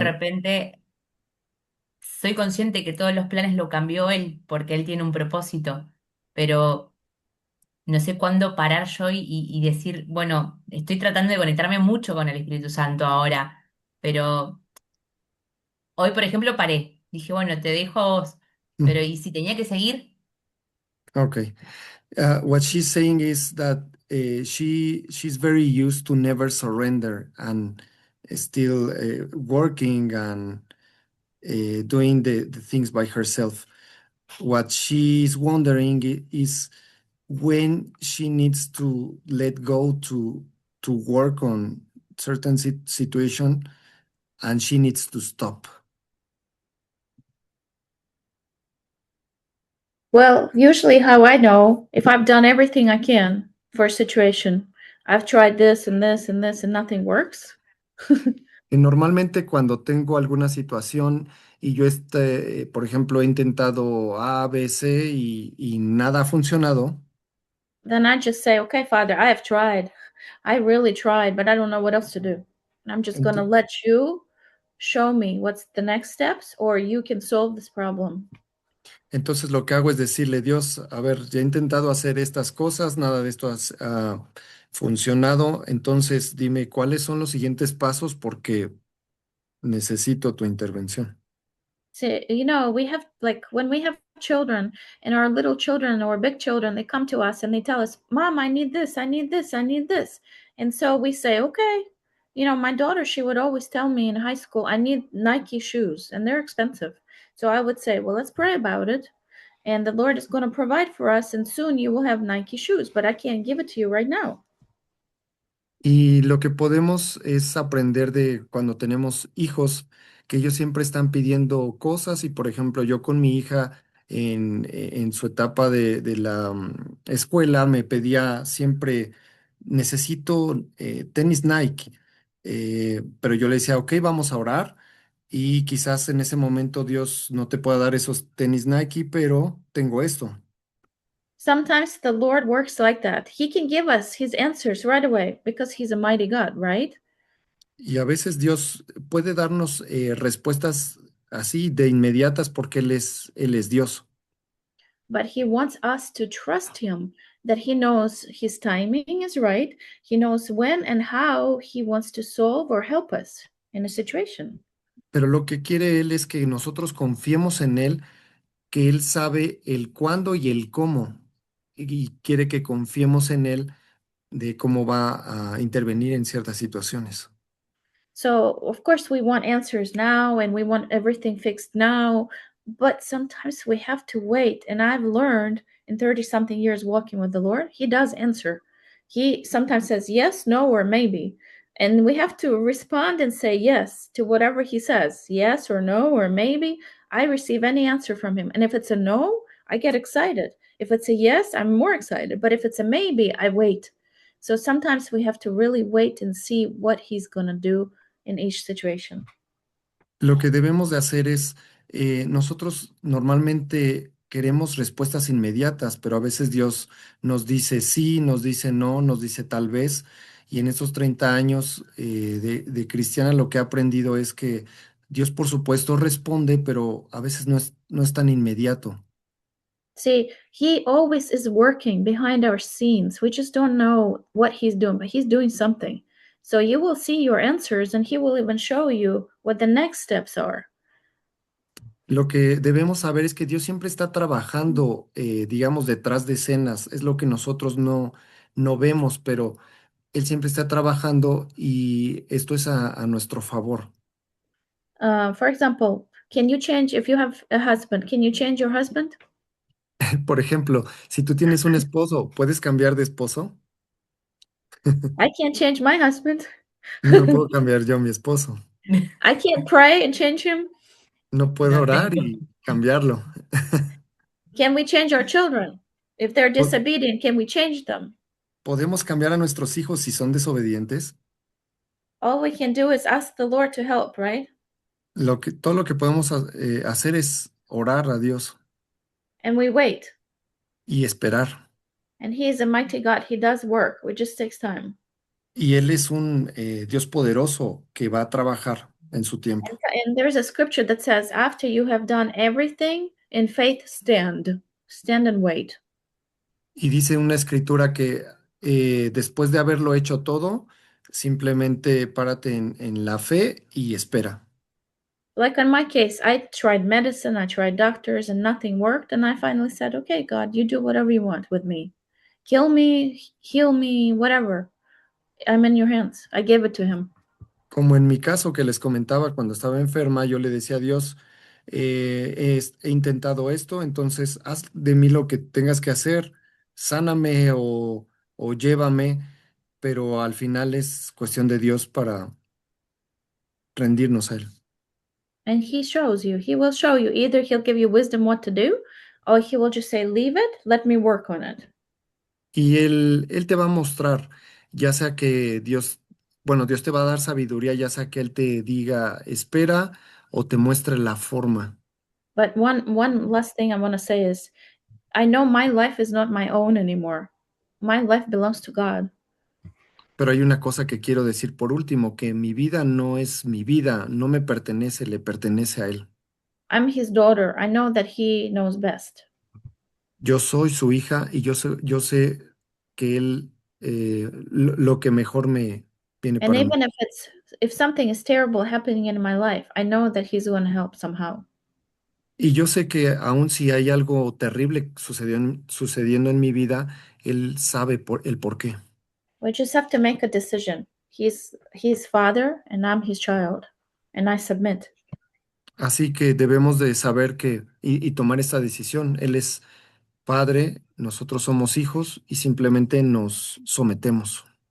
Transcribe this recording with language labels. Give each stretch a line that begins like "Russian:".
Spanish: repente soy consciente que todos los planes lo cambió él porque él tiene un propósito, pero no sé cuándo parar yo y decir, bueno, estoy tratando de conectarme mucho con el Espíritu Santo ahora, pero hoy, por ejemplo, paré. Dije, bueno, te dejo a vos, pero ¿y si tenía que seguir?
English: okay. What she's saying is that she's very used to never surrender and still working and doing the things by herself. What she's wondering is when she needs to let go to work on certain situation and she needs to stop. Well, usually how I know if I've done everything I can for a situation, I've tried this and this and this and nothing works.
Spanish: Y normalmente cuando tengo alguna situación y yo por ejemplo, he intentado A, B, C y nada ha funcionado,
English: Then I just say, okay, Father, I have tried. I really tried, but I don't know what else to do. And I'm just going to
Spanish: ento-
English: let you show me what's the next steps or you can solve this problem.
Spanish: entonces lo que hago es decirle, Dios, a ver, ya he intentado hacer estas cosas, nada de esto ha funcionado, entonces dime cuáles son los siguientes pasos porque necesito tu intervención.
English: So, we have like when we have children and our little children or big children, they come to us and they tell us, Mom, I need this, I need this, I need this. And so we say, okay. My daughter, she would always tell me in high school, I need Nike shoes and they're expensive. So I would say, well, let's pray about it. And the Lord is going to provide for us. And soon you will have Nike shoes, but I can't give it to you right now.
Spanish: Y lo que podemos es aprender de cuando tenemos hijos, que ellos siempre están pidiendo cosas y por ejemplo yo con mi hija en su etapa de la escuela me pedía siempre, necesito tenis Nike. Pero yo le decía, ok, vamos a orar y quizás en ese momento Dios no te pueda dar esos tenis Nike, pero tengo esto.
English: Sometimes the Lord works like that. He can give us his answers right away because he's a mighty God, right?
Spanish: Y a veces Dios puede darnos respuestas así de inmediatas porque Él es Dios.
English: But he wants us to trust him, that he knows his timing is right. He knows when and how he wants to solve or help us in a situation.
Spanish: Pero lo que quiere Él es que nosotros confiemos en Él, que Él sabe el cuándo y el cómo. Y quiere que confiemos en Él de cómo va a intervenir en ciertas situaciones.
English: So, of course, we want answers now and we want everything fixed now, but sometimes we have to wait. And I've learned in 30 something years walking with the Lord, He does answer. He sometimes says yes, no, or maybe. And we have to respond and say yes to whatever He says, yes or no, or maybe. I receive any answer from Him. And if it's a no, I get excited. If it's a yes, I'm more excited. But if it's a maybe, I wait. So sometimes we have to really wait and see what He's going to do in each situation.
Spanish: Lo que debemos de hacer es, nosotros normalmente queremos respuestas inmediatas, pero a veces Dios nos dice sí, nos dice no, nos dice tal vez. Y en estos 30 años de cristiana lo que he aprendido es que Dios, por supuesto, responde, pero a veces no es tan inmediato.
English: See, He always is working behind our scenes. We just don't know what He's doing, but He's doing something. So you will see your answers, and He will even show you what the next steps are.
Spanish: Lo que debemos saber es que Dios siempre está trabajando, digamos, detrás de escenas. Es lo que nosotros no vemos, pero Él siempre está trabajando y esto es a nuestro favor.
English: For example, can you change if you have a husband? Can you change your husband?
Spanish: Por ejemplo, si tú tienes un esposo, ¿puedes cambiar de esposo?
English: I can't change my husband.
Spanish: No puedo cambiar yo a mi esposo.
English: I can't pray and change him.
Spanish: No puedo No orar tengo. y cambiarlo.
English: Can we change our children? If they're
Spanish: Po-
English: disobedient, can we change them?
Spanish: ¿Podemos cambiar a nuestros hijos si son desobedientes?
English: All we can do is ask the Lord to help, right?
Spanish: Todo lo que podemos hacer es orar a Dios
English: And we wait.
Spanish: y esperar.
English: And He is a mighty God. He does work. It just takes time.
Spanish: Y Él es un Dios poderoso que va a trabajar en su tiempo.
English: And there's a scripture that says, after you have done everything, in faith stand. Stand and wait.
Spanish: Y dice una escritura que después de haberlo hecho todo, simplemente párate en la fe y espera.
English: Like in my case, I tried medicine, I tried doctors, and nothing worked. And I finally said, okay, God, you do whatever you want with me. Kill me, heal me, whatever. I'm in your hands. I gave it to Him.
Spanish: Como en mi caso que les comentaba cuando estaba enferma, yo le decía a Dios, he intentado esto, entonces haz de mí lo que tengas que hacer, sáname o llévame, pero al final es cuestión de Dios para rendirnos a Él.
English: And He shows you. He will show you. Either He'll give you wisdom what to do, or He will just say, leave it, let me work on it.
Spanish: Y Él te va a mostrar, ya sea que Dios, bueno, Dios te va a dar sabiduría, ya sea que Él te diga, espera o te muestre la forma.
English: But one last thing I want to say is, I know my life is not my own anymore. My life belongs to God.
Spanish: Pero hay una cosa que quiero decir por último, que mi vida no es mi vida, no me pertenece, le pertenece a Él.
English: I'm His daughter. I know that He knows best.
Spanish: Yo soy su hija y yo sé que Él, lo que mejor me viene
English: And
Spanish: para mí.
English: even if something is terrible happening in my life, I know that He's going to help somehow.
Spanish: Y yo sé que aun si hay algo terrible sucediendo en mi vida, Él sabe el por qué.
English: We just have to make a decision. He's Father, and I'm His child, and I submit.
Spanish: Así que debemos de saber y tomar esta decisión. Él es Padre, nosotros somos hijos y simplemente nos sometemos.